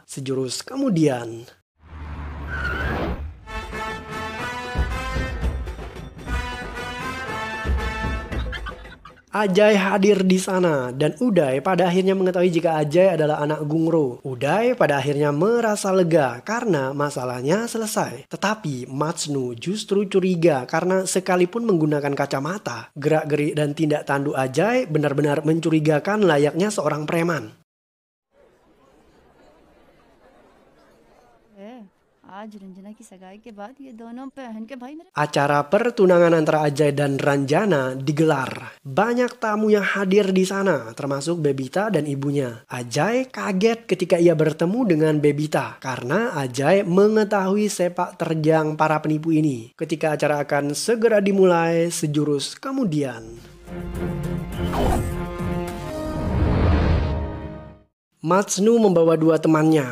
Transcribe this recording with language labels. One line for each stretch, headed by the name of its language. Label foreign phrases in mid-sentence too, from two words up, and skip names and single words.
Indonesian: Sejurus kemudian, Ajay hadir di sana dan Uday pada akhirnya mengetahui jika Ajay adalah anak Gungro. Uday pada akhirnya merasa lega karena masalahnya selesai. Tetapi Matsnu justru curiga karena sekalipun menggunakan kacamata, gerak-gerik dan tindak tanduk Ajay benar-benar mencurigakan layaknya seorang preman.
Hindi: आज रंजना की सगाई के बाद ये दोनों बहन के भाई मेरे
Indonesian: Acara pertunangan antara Ajay dan Ranjana digelar. Banyak tamu yang hadir di sana, termasuk Bebita dan ibunya. Ajay kaget ketika ia bertemu dengan Bebita karena Ajay mengetahui sepak terjang para penipu ini. Ketika acara akan segera dimulai, sejurus kemudian, Matsnu membawa dua temannya.